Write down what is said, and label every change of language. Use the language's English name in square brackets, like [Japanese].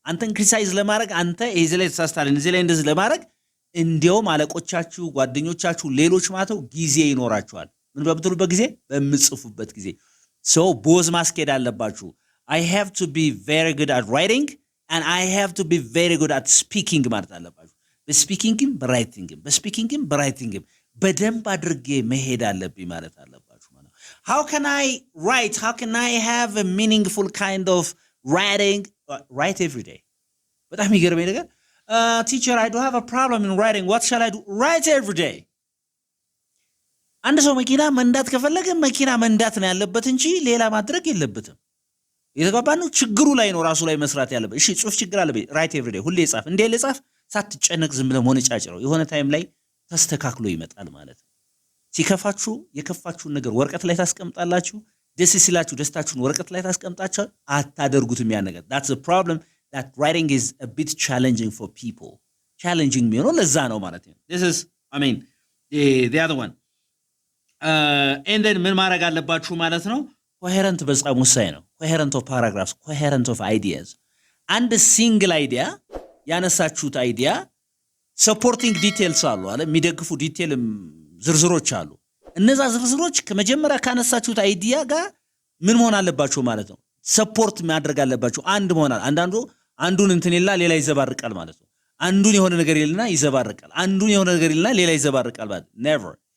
[Amharic] አንተን ክሪቲሳይዝ ለማድረግ አንተ እዚህ ላይ ተሳስተሃል እዚህ ላይ እንደዚህ ለማድረግ እንዲያውም አለቆቻችሁ ጓደኞቻችሁ ሌሎች ማተው ጊዜ ይኖራቸዋል ምን በምትሉበት ጊዜ በምጽፉበት ጊዜ so ቦዝ ማስኬድ አለባችሁ። [English] I have to be very good at writing and I have to be very good at speaking [Amharic] ማለት አለባችሁ። በስፒኪንግም በራይቲንግም በደንብ አድርጌ መሄድ አለብኝ ማለት አለባችሁ ማለት ነው። [English] how can I write, how can I have a meaningful kind of writing? Write every day. [Amharic] በጣም ይገርመኝ ነገር [English] teacher I do have a problem in writing, what shall I do? Write every day. [Amharic] አንድ ሰው መኪና መንዳት ከፈለገ መኪና መንዳት ነው ያለበት እንጂ ሌላ ማድረግ የለበትም። የተባባኑ ችግሩ ላይ ነው ራሱ ላይ መስራት ያለበት። እሺ ጽሁፍ ችግር አለበት write every day ሁሌ ጻፍ። እንዴ ለጻፍ ሳትጨነቅ ዝም ብለህ ሞነጫጭረው የሆነ ታይም ላይ ተስተካክሎ ይመጣል ማለት ነው። ሲከፋችሁ የከፋችሁን ነገር ወረቀት ላይ ታስቀምጣላችሁ፣ ደስ ሲላችሁ ደስታችሁን ወረቀት ላይ ታስቀምጣችሁ አታደርጉትም ያን ነገር። [English] that's the problem that writing is a bit challenging for people. challenging [Amharic] የሚሆነው ለዛ ነው ማለት ነው። [English] this is I mean the other one and then [Amharic] ምን ማድረግ አለባችሁ ማለት ነው። [English] coherent [Amharic] በጣም ወሳኝ ነው። [English] coherent of paragraphs, coherent of ideas. [Amharic] አንድ ሲንግል አይዲያ ያነሳችሁት አይዲያ [English] supporting details [Amharic] አሉ አለ የሚደግፉ ዲቴል ዝርዝሮች አሉ። እነዛ ዝርዝሮች ከመጀመሪያ ካነሳችሁት አይዲያ ጋር ምን መሆን አለባችሁ ማለት ነው። ሰፖርት ማድረግ አለባችሁ። አንድ መሆን አንዱን እንትን ይላል ሌላ ይዘባርቃል ማለት ነው። አንዱን የሆነ ነገር ይልና ይዘባርቃል፣ አንዱን የሆነ ነገር ይልና ሌላ ይዘባርቃል ማለት never.